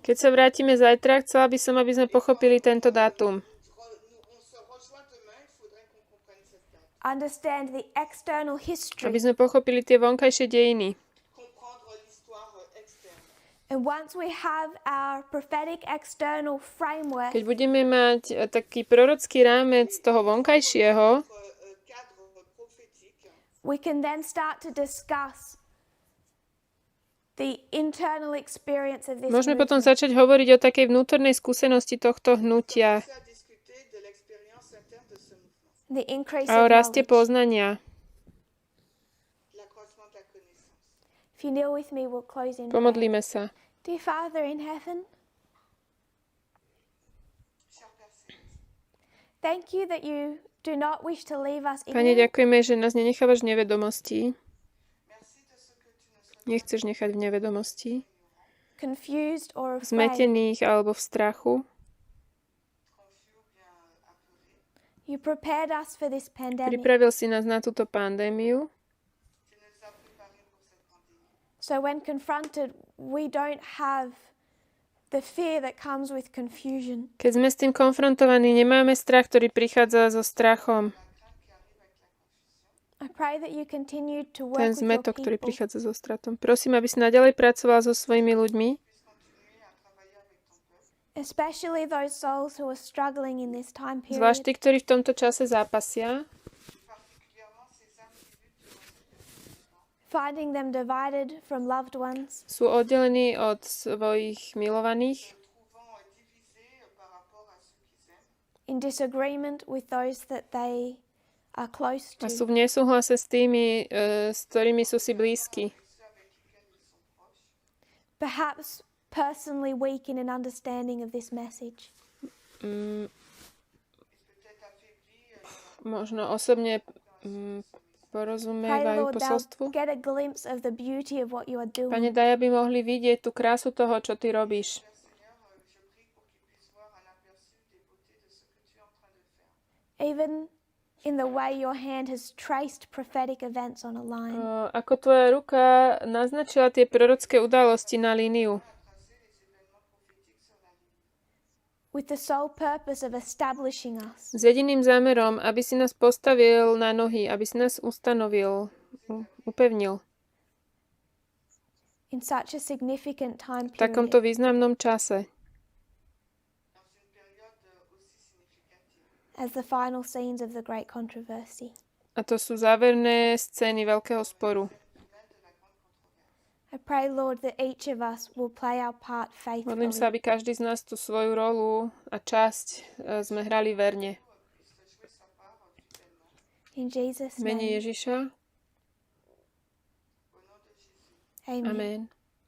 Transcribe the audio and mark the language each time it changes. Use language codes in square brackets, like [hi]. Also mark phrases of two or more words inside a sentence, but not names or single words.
[sk] Keď sa vrátime zajtra, chcela by som, aby sme pochopili tento dátum. [fr] On se rejoint demain, il faudrait qu'on comprenne cette date. [en] Understand the external history. [sk] Aby sme pochopili tie vonkajšie dejiny. [fr] Comprendre l'histoire externe. [en] And once we have our prophetic external framework, [sk] Keď budeme mať taký prorocký rámec toho vonkajšieho, [fr] Cadre prophétique, [en] we can then start to discuss the internal experience of this [sk] môžeme potom [en] movement. [sk] začať hovoriť o takej vnútornej skúsenosti tohto hnutia [fr] commencer à discuter de l'expérience interne de ce mouvement, [en] The increase [sk] a o [en] of [sk] raste [en] knowledge. [sk] poznania. [fr] l'accroissement de la connaissance. [en] If you kneel with me, we'll close in prayer. [sk] Pomodlíme sa. [en] Dear Father in heaven, [fr] Cher Père Céleste, [en] thank you that you do not wish to leave us [sk] Pane, [en] ignorant. [sk] ďakujeme, že nás nenechávaš v nevedomosti. [fr] merci de ce que tu nous sois [sk] Nechceš nechať v nevedomosti, [en] Confused or afraid. [sk] zmetených alebo v strachu. [fr] confus ou bien apeurés. [en] You prepared us for this pandemic. [sk] Pripravil si nás na túto pandémiu. [fr] Tu nous as préparés pour cette pandémie. [en] So when confronted, we don't have the fear that comes with confusion. [sk] Keď sme s tým konfrontovaní, nemáme strach, ktorý prichádza so strachom. [en] I pray that you continue to work [sk] Ten [en] with your [sk] zmetok, ktorý [en] people, [sk] prichádza so stratom. Prosím, aby si naďalej pracoval so svojimi ľuďmi, [fr] Continuer à travailler avec ton peuple, [en] especially those souls who are struggling in this time [sk] zvlášť tí, [en] period. [sk] ktorí v tomto čase zápasia, [fr] particulièrement ces âmes qui luttent durant cette période. [en] Finding them divided from loved ones, [sk] sú oddelení od svojich milovaných, [fr] Trouvant divisés par rapport à ceux qu'ils aiment, [en] in disagreement with those that they are close [sk] a [en] to. [sk] sú v nesúhlase s tými, s ktorými sú si blízki. [fr] ceux avec lesquels ils sont proches. [en] Perhaps personally weak in an understanding of this message. Mm, [fr] Peut-être affaiblis [sk] možno osobne [en] Pray, [sk] porozumievajú [en] Lord, [sk] posolstvu. [en] they'll get a glimpse of the beauty of what you are doing. [sk] Pane, daj, aby mohli vidieť tú krásu toho, čo ty robíš. [fr] Père Seigneur, je prie pour qu'ils puissent voir un aperçu des beautés de ce que tu es en train de faire. [en] Even in the way your hand has traced prophetic events on a line. [sk] Ako tvoja ruka naznačila tie prorocké udalosti na líniu. [fr] Tracer les événements prophétiques sur la ligne. [en] With the sole purpose of establishing us [sk] S jediným zámerom, aby si nás postavil na nohy, aby si nás ustanovil, upevnil [en] in such a significant time [sk] v takomto [en] period [sk] významnom čase, [fr] Dans une période aussi significative. [en] as the final scenes of the great controversy. [sk] a to sú záverné scény veľkého sporu. [en] I pray, Lord, that each of us will play our part [sk] Modlím sa, [en] faithfully. [sk] aby každý z nás tú svoju rolu a časť sme hrali verne. [en] In Jesus' [sk] V mene [en] name, [sk] Ježiša. [en] amen. [sk] Amen.